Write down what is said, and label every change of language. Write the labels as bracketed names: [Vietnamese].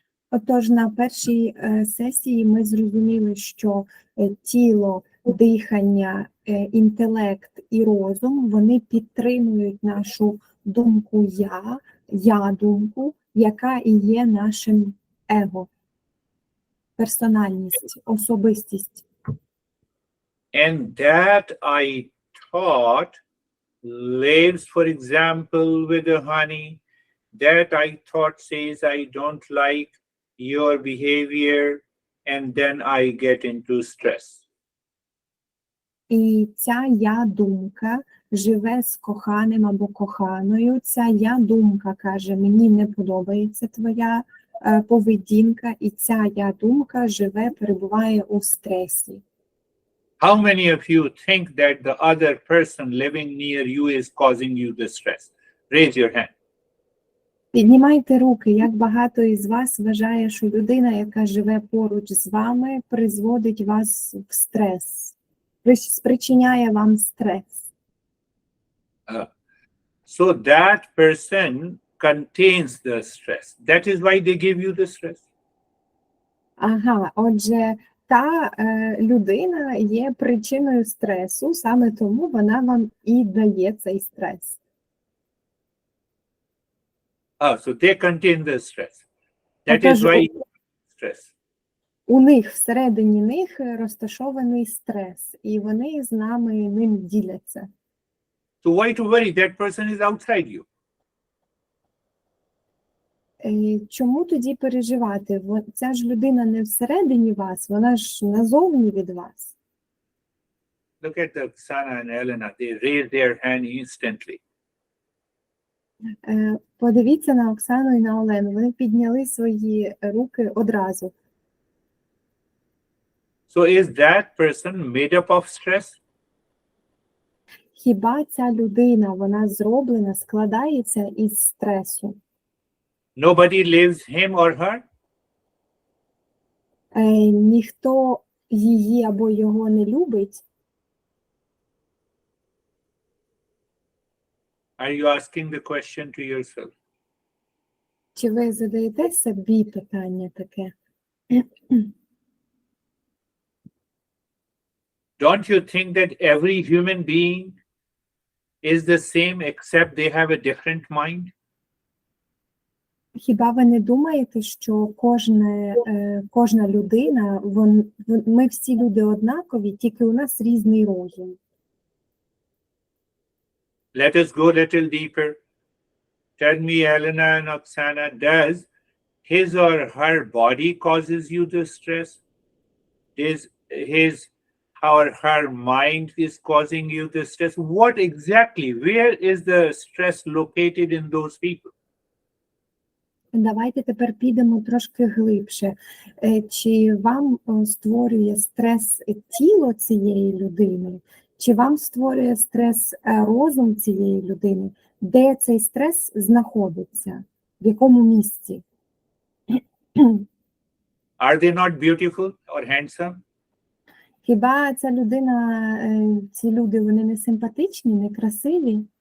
[Ukrainian] Отож, на першій сесії ми зрозуміли, що тіло, дихання, інтелект і розум, вони підтримують нашу думку я-думку, яка і є нашим его, персональність, особистість. [English] And that I thought lives, for example, with the honey. That I thought says, I don't like your behavior, and then I get into stress. [Ukrainian] І ця я-думка живе з коханим або коханою. Ця я-думка каже, мені не подобається твоя поведінка, і ця я-думка живе, перебуває у стресі. [English] How many of you think that the other person living near you is causing you the stress? Raise your hand. [Ukrainian] Піднімайте руки, як багато із вас вважає, що людина, яка живе поруч з вами, призводить вас в стрес, спричиняє вам стрес. [English] So that person contains the stress. That is why they give you the stress. [Ukrainian] Ага, отже, та людина є причиною стресу, саме тому вона вам і дає цей стрес. [English] So they contain the stress. That is why stress. [Ukrainian] У них, всередині них розташований стрес, і вони з нами ним діляться. [English] So why to worry? That person is outside you. [Ukrainian] Чому тоді переживати? Ця ж людина не всередині вас, вона ж назовні від вас. [English] Look at the Oksana and Elena. They raise their hand instantly. [Ukrainian] Подивіться на Оксану і на Олену. Вони підняли свої руки одразу. [English] So is that person made up of stress? [Ukrainian] Хіба ця людина, вона зроблена, складається із стресу? [English] Nobody lives him or her. [Ukrainian] Ніхто її або його не любить. [English] Are you asking the question to yourself? [Ukrainian] Чи ви задаєте собі питання таке? [English] Don't you think that every human being is the same except they have a different mind? [Ukrainian] Хіба ви не думаєте, що кожна людина, ми всі люди однакові, тільки у нас різний розум? [English] Let us go a little deeper. Tell me, Elena and Oksana, does his or her body causes you the stress? Is his or her mind is causing you the stress? What exactly? Where is the stress located in those people? [Ukrainian] Давайте тепер підемо трошки глибше. Чи вам створює стрес тіло цієї людини? Чи вам створює стрес розум цієї людини? Де цей стрес знаходиться? В якому місці? [English] Are they not beautiful or handsome? [Ukrainian] Хіба ця людина, ці люди, вони не симпатичні, не красиві?